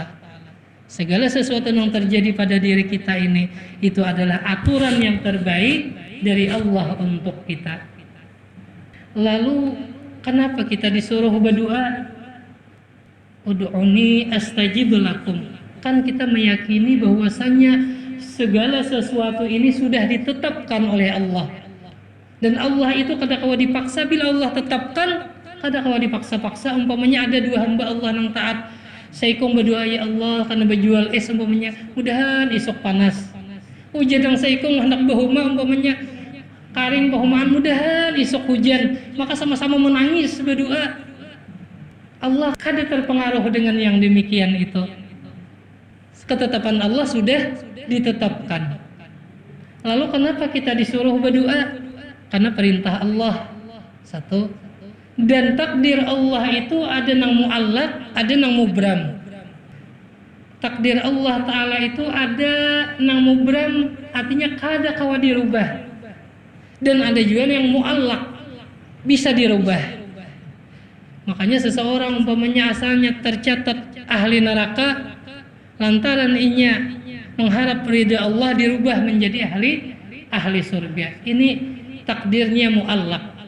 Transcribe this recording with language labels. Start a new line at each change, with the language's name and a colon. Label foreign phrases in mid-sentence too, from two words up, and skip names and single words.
Indonesian: Segala sesuatu yang terjadi pada diri kita ini, itu adalah aturan yang terbaik dari Allah untuk kita. Lalu kenapa kita disuruh berdoa?
Arabic: ادعوني أستجب لكم.
Indonesian: Kan kita meyakini bahwasanya segala sesuatu ini sudah ditetapkan oleh Allah. Dan Allah itu
Banjar: kada kawa
Indonesian: dipaksa. Bila Allah tetapkan,
Banjar: kada kawa
Indonesian: dipaksa-paksa. Umpamanya ada dua hamba Allah yang taat, saikong berdoa, ya Allah karena berjual es umpamanya, mudahan esok panas.
Banjar: Hujan yang saikong hendak bahuma umpamanya karing bahumaan, mudahan esok hujan.
Indonesian: Maka sama-sama menangis berdoa. Allah kada terpengaruh dengan yang demikian itu. Ketetapan Allah sudah ditetapkan. Lalu kenapa kita disuruh berdoa? Karena perintah Allah. Satu. Dan takdir Allah itu ada nang mu'allaq, ada nang mubram. Takdir Allah Ta'ala itu ada nang mubram, artinya
Banjar: kada kawa
Indonesian: dirubah. Dan ada juga yang mu'allaq, bisa dirubah. Makanya seseorang umpamanya asalnya tercatat ahli neraka, lantaran inya mengharap ridha Allah, dirubah menjadi ahli surga. Ini takdirnya mu'allaq.